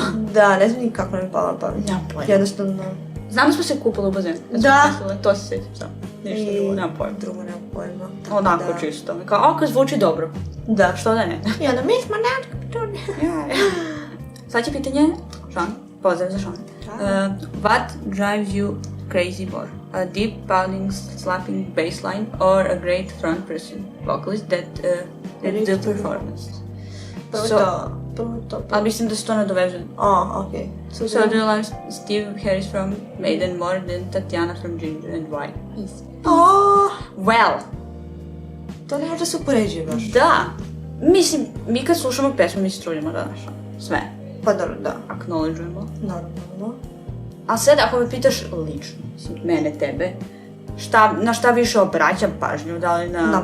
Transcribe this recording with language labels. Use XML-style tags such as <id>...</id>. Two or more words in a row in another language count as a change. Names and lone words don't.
<sr>Da, ne znam ni kako nam je palo na pamet. Nemam pojma. Jednostavno... Znam da smo se kupali u bazenu. Da. To se sjećam samo. Ništa drugo, nemam pojma. Drugo nemam pojma. Onako Da. čisto. Kao, ako zvuči dobro. Da. Što da ne? I onda mi smo neonske petunije. Sljedeće pitanje, Sean, pozdrav za Sean.</sr> <en>What drives you crazy more? A deep pounding, slapping bass line or a great front person vocalist that the performance?</en> <sr>Prvo to. Ali mislim da se to nadoveže. Okej.</sr> <en>So do you like Steve Harris from Maiden more than Tatiana from Ginger and why? Well,</en> <sr>To ne može da se upoređuje baš. da. Mislim, mi kad slušamo pesmu mi se trudimo da znaš sve. Pa dobro, da. Acknowledgeujemo. Normalno. A sad ako me pitaš lično, mislim, mene, tebe, na šta više obraćam pažnju, da li Na na</sr>